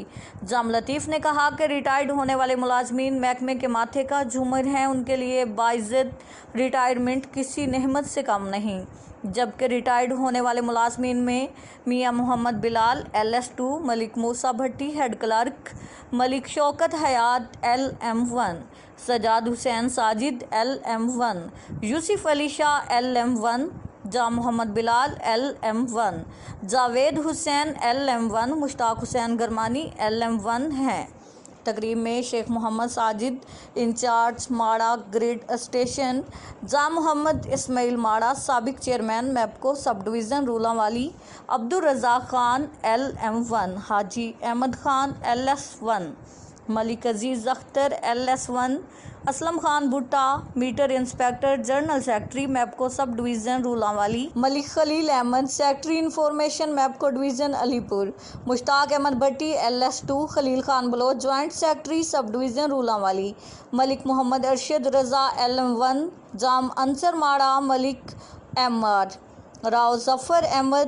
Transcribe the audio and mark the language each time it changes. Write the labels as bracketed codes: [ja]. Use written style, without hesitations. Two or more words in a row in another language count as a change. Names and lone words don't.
[ur] جام لطیف نے کہا کہ ریٹائرڈ ہونے والے ملازمین محکمے کے ماتھے کا جھومر ہیں، ان کے لیے باعزت ریٹائرمنٹ کسی نعمت سے کم نہیں، جبکہ ریٹائرڈ ہونے والے ملازمین میں میاں محمد بلال LS2، ملک موسیٰ بھٹی [en] head clerk, [ur] ملک شوکت حیات LM1، سجاد حسین ساجد LM1، یوسف علی شاہ LM1، جام محمد بلال LM1، جاوید حسین LM1، مشتاق حسین گرمانی LM1 ہیں۔ تقریب میں شیخ محمد ساجد انچارج ماڑا [en] grid station, [ur] جام محمد اسماعیل ماڑا سابق چیئرمین میپکو [en] sub division [ur] رولانوالی، عبدالرزاق خان LM1، حاجی احمد خان LS1، ملک عزیز اختر LS1، اسلم خان بھٹا [en] meter inspector general secretary [ur] میپکو [en] sub division [ur] رولانوالی، ملک خلیل احمد [en] secretary information [ur] میپکو ڈویژن علی پور، مشتاق احمد بھٹی LS2، خلیل خان بلوچ [en] joint secretary sub division [ur] رولانوالی، ملک محمد ارشد رضا LM1، جام انصر ماڑا، ملک MR راؤ ظفر احمد